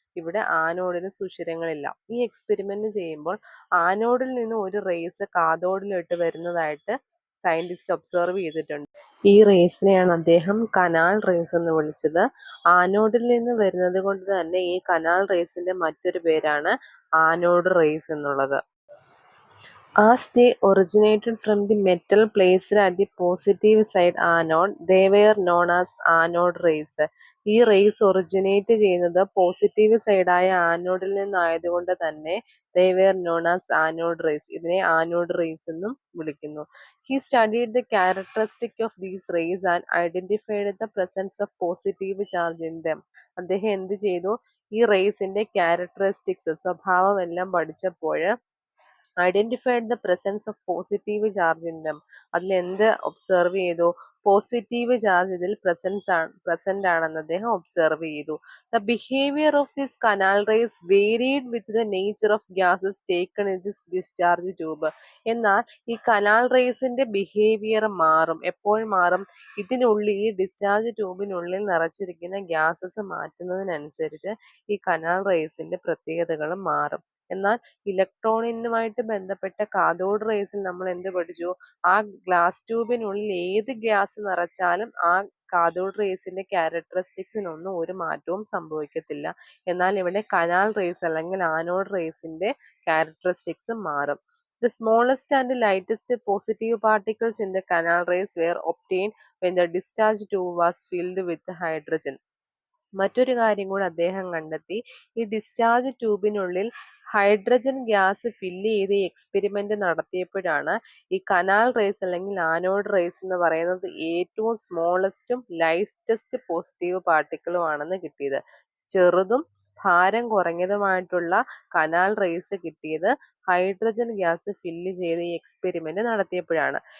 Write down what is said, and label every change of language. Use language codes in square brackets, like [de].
[ml] ഇവിടെ ആനോഡിന് സുഷിരങ്ങളില്ല. ഈ എക്സ്പെരിമെന്റ് ചെയ്യുമ്പോൾ ആനോഡിൽ നിന്ന് ഒരു റേസ് കാഥോഡിലോട്ട് വരുന്നതായിട്ട് സയന്റിസ്റ്റ് ഒബ്സർവ് ചെയ്തിട്ടുണ്ട്. ഈ റേസിനെയാണ് അദ്ദേഹം കനാൽ റേസ് എന്ന് വിളിച്ചത്. ആനോഡിൽ നിന്ന് വരുന്നത് കൊണ്ട് തന്നെ ഈ കനാൽ റേസിന്റെ മറ്റൊരു പേരാണ് ആനോഡ് റേസ് എന്നുള്ളത്. [en] As they originated from the metal placed at the positive side anode, they were known as anode rays. [ml] ഈ റേസ് ഒറിജിനേറ്റ് ചെയ്യുന്നത് പോസിറ്റീവ് സൈഡായ ആനോഡിൽ നിന്നായതുകൊണ്ട് തന്നെ [en] they were known as anode rays. [ml] ഇതിനെ ആനോഡ് റേസ് എന്നും വിളിക്കുന്നു. [en] He studied the characteristic of these rays and identified the presence of positive charge in them. [ml] അദ്ദേഹം എന്ത് ചെയ്തു? ഈ റേസിന്റെ ക്യാരക്ടറിസ്റ്റിക്സ്, സ്വഭാവം എല്ലാം പഠിച്ചപ്പോൾ [en] Identified the presence of positive charge in them. [ml] അതിൽ എന്ത് ഒബ്സർവ് ചെയ്തു? പോസിറ്റീവ് ചാർജ് ഇതിൽ പ്രസന്റ് ആണെന്ന് അദ്ദേഹം ഒബ്സർവ് ചെയ്തു. [en] The behaviour of this canal rays varied with the nature of gases taken in this discharge tube. [ml] എന്നാൽ ഈ കനാൽ റേസിന്റെ ബിഹേവിയർ മാറും. എപ്പോൾ മാറും? ഇതിനുള്ളിൽ, ഈ ഡിസ്ചാർജ് ട്യൂബിനുള്ളിൽ നിറച്ചിരിക്കുന്ന ഗ്യാസസ് മാറ്റുന്നതിനനുസരിച്ച് ഈ കനാൽ റേസിന്റെ പ്രത്യേകതകളും മാറും. എന്നാൽ ഇലക്ട്രോണുമായിട്ട് ബന്ധപ്പെട്ട കാഥോഡ് റേസിൽ നമ്മൾ എന്ത് പഠിച്ചു? ആ ഗ്ലാസ് ട്യൂബിനുള്ളിൽ ഏത് ഗ്യാസ് നിറച്ചാലും ആ കാഥോഡ് റേസിന്റെ ക്യാരക്ടറിസ്റ്റിക്സിനൊന്നും ഒരു മാറ്റവും സംഭവിക്കത്തില്ല. എന്നാൽ ഇവിടെ കനാൽ റേസ് അല്ലെങ്കിൽ ആനോഡ് റേസിന്റെ ക്യാരക്ടറിസ്റ്റിക്സ് മാറും. [en] The smallest and lightest positive particles in the canal rays were obtained when the discharge tube was filled with hydrogen. [ml] മറ്റൊരു കാര്യം കൂടെ അദ്ദേഹം കണ്ടെത്തി. ഈ ഡിസ്ചാർജ് ട്യൂബിനുള്ളിൽ ഹൈഡ്രജൻ ഗ്യാസ് ഫില്ല് ചെയ്ത് ഈ എക്സ്പെരിമെന്റ് നടത്തിയപ്പോഴാണ് ഈ കനാൽ റേസ് അല്ലെങ്കിൽ ആനോഡ് റേസ് എന്ന് പറയുന്നത് ഏറ്റവും സ്മോളസ്റ്റും ലൈറ്റസ്റ്റ് പോസിറ്റീവ് പാർട്ടിക്കിളും ആണെന്ന് കിട്ടിയത്. ചെറുതും ഭാരം കുറഞ്ഞതുമായിട്ടുള്ള കനാൽ റേസ് കിട്ടിയത് ഹൈഡ്രജൻ ഗ്യാസ് ഫില്ല് ചെയ്ത് ഈ എക്സ്പെരിമെന്റ് നടത്തിയപ്പോഴാണ്.